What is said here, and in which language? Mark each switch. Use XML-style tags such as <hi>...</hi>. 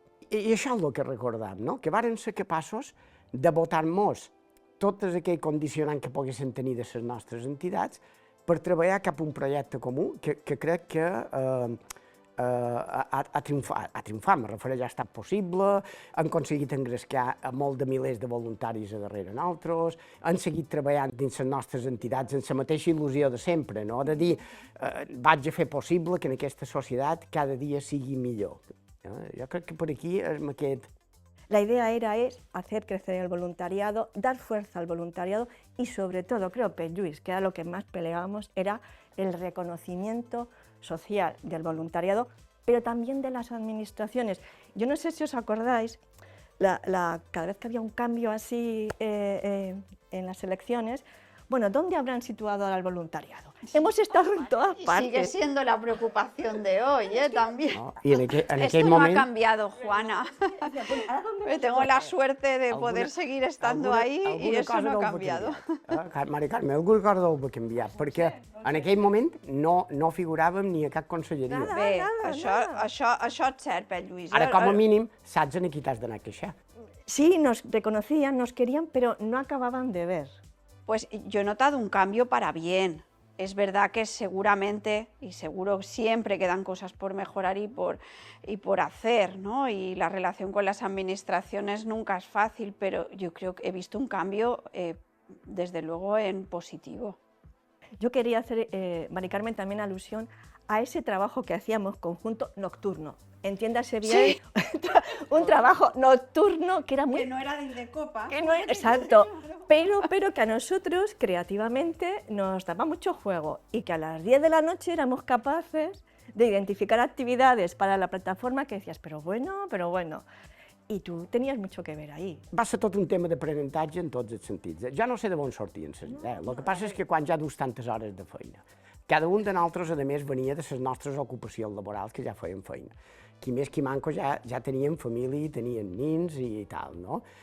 <ca>I això és el que recordam, no? Que varen ser capaços de votar-nos tots aquells condicionants que poguessin tenir de les nostres entitats per treballar cap a un projecte comú que crec que ha triomfat, me refereix, ha estat possible, han aconseguit engrescar a molt de milers de voluntaris a darrere nosaltres, han seguit treballant dins les nostres entitats amb la mateixa il·lusió de sempre, no? De dir, vaig a fer possible que en aquesta societat cada dia sigui millor. Jo crec que per aquí és aquest...</ca> <es>La idea es hacer crecer el voluntariado, dar fuerza al voluntariado y sobre todo, creo que Lluís, que era lo que más peleábamos, era el reconocimiento social del voluntariado, pero también de las administraciones. Yo no sé si os acordáis, cada vez que había un cambio así en las elecciones, bueno, ¿dónde habrán situado ahora el voluntariado? Sí. Hemos estado en todas partes. Sigue siendo la preocupación de hoy, también.</es> <ca>No, i en aquell</ca> <es>Esto</es> <ca>moment...</ca> <es>no ha cambiado, Juana. Tengo la suerte de poder seguir estando ahí y eso no ha cambiado.</es> <ca>Mari Carme, alguna cosa deu haver canviat, perquè en aquell moment no figuràvem ni a cap conselleria. Bé, això és cert, Pep Lluís. Ara, com a mínim, saps en qui t'has d'anar a queixar.</ca> <es>Sí, nos reconocían, nos querían, pero no acababan de ver. Pues yo he notado un cambio para bien. Es verdad que seguramente, y seguro siempre quedan cosas por mejorar y por hacer, ¿no? Y la relación con las administraciones nunca es fácil, pero yo creo que he visto un cambio, desde luego, en positivo. Yo quería hacer, Mari Carmen, también alusión a ese trabajo que hacíamos conjunto nocturno. Entiéndase bien, sí. Un trabajo nocturno que era muy... Que no era de Indecopa. Exacto, pero que a nosotros creativamente nos daba mucho juego y que a las 10 de la noche éramos capaces de identificar actividades para la plataforma que decías, pero bueno,</es> <ca>i tu tenies</ca> <es>mucho que ver ahí.</es> <ca>Va ser tot un tema d'aprenentatge en tots els sentits. Jo no sé de on sortien les idees. El que passa és que quan ja dus tantes hores de feina, cada un de nosaltres, a més, venia de les nostres ocupacions laborals que ja feien feina. Qui més qui manco ja tenien família, tenien nins i tal, no?</ca>